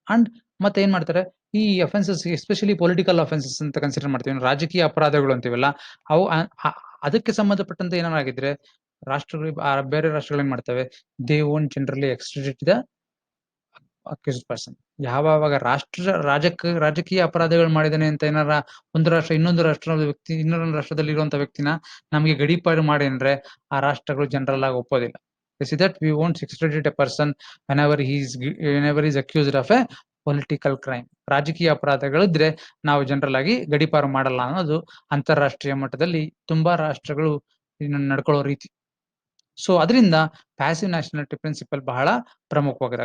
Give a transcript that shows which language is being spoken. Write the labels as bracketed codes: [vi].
[kn] And ಮತ್ತೆ ಏನ್ ಮಾಡ್ತಾರೆ, ಈ ಅಫೆನ್ಸಸ್ ಎಸ್ಪೆಷಲಿ ಪೊಲಿಟಿಕಲ್ ಅಫೆನ್ಸಸ್ ಅಂತ ಕನ್ಸಿಡರ್ ಮಾಡ್ತೀವಿ, ರಾಜಕೀಯ ಅಪರಾಧಗಳು ಅಂತೀವಲ್ಲ, ಅವು ಅದಕ್ಕೆ ಸಂಬಂಧಪಟ್ಟಂತೆ ಏನಾಗಿದ್ರೆ ರಾಷ್ಟ್ರಗಳು, ಬೇರೆ ರಾಷ್ಟ್ರಗಳು ಏನ್ ಮಾಡ್ತವೆ, [en] They won't generally extradite the accused person. [kn] ಯಾವಾಗ ರಾಜಕೀಯ ಅಪರಾಧಗಳು ಮಾಡಿದಾನೆ ಅಂತ ಏನಾರ ಒಂದು ರಾಷ್ಟ್ರ ಇನ್ನೊಂದು ರಾಷ್ಟ್ರದಲ್ಲಿ ಇರುವಂತ ವ್ಯಕ್ತಿನ ನಮಗೆ ಗಡೀಪಾರು ಮಾಡಿ ಅಂದ್ರೆ ಆ ರಾಷ್ಟ್ರಗಳು ಜನರಲ್ ಆಗಿ ಒಪ್ಪೋದಿಲ್ಲ. [en] that we won't extradite a person whenever he is accused of a political crime. [kn] ರಾಜಕೀಯ ಅಪರಾಧಗಳಿದ್ರೆ ನಾವು ಜನರಲ್ ಆಗಿ ಗಡೀಪಾರು ಮಾಡಲ್ಲ ಅನ್ನೋದು ಅಂತಾರಾಷ್ಟ್ರೀಯ ಮಟ್ಟದಲ್ಲಿ ತುಂಬಾ ರಾಷ್ಟ್ರಗಳು ನಡ್ಕೊಳ್ಳೋ ರೀತಿ. ಸೊ ಅದರಿಂದ ಪ್ಯಾಸಿವ್ ನ್ಯಾಷನಾಲಿಟಿ ಪ್ರಿನ್ಸಿಪಲ್ ಬಹಳ ಪ್ರಮುಖವಾಗಿದೆ.